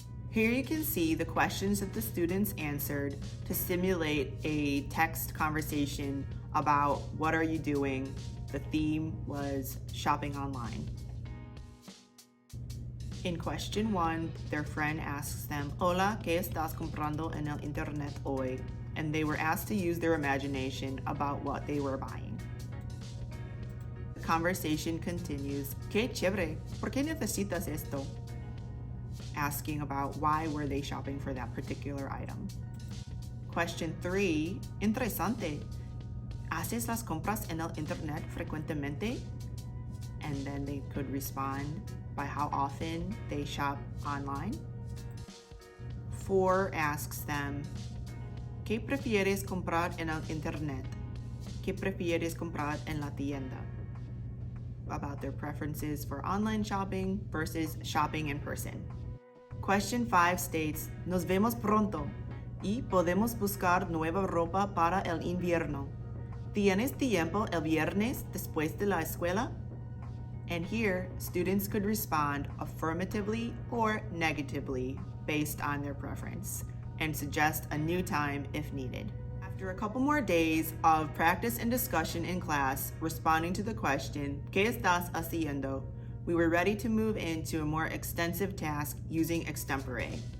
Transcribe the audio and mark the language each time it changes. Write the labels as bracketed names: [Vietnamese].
[English] Here you can see the questions that the students answered to simulate a text conversation about what are you doing. The theme was shopping online. In question 1, their friend asks them, [Spanish] Hola, ¿qué estás comprando en el internet hoy? [English] And they were asked to use their imagination about what they were buying. The conversation continues, [Spanish] Qué chévere, ¿por qué necesitas esto? [English] Asking about why were they shopping for that particular item. Question 3, [Spanish] interesante. ¿Haces las compras en el internet frecuentemente? [English] And then they could respond by how often they shop online. 4 asks them, [Spanish] ¿Qué prefieres comprar en el internet? ¿Qué prefieres comprar en la tienda? [English] About their preferences for online shopping versus shopping in person. Question 5 states, [Spanish] Nos vemos pronto y podemos buscar nueva ropa para el invierno. ¿Tienes tiempo el viernes después de la escuela? [English] And here, students could respond affirmatively or negatively based on their preference and suggest a new time if needed. After a couple more days of practice and discussion in class responding to the question, [Spanish] ¿Qué estás haciendo?, [English] we were ready to move into a more extensive task using Extempore.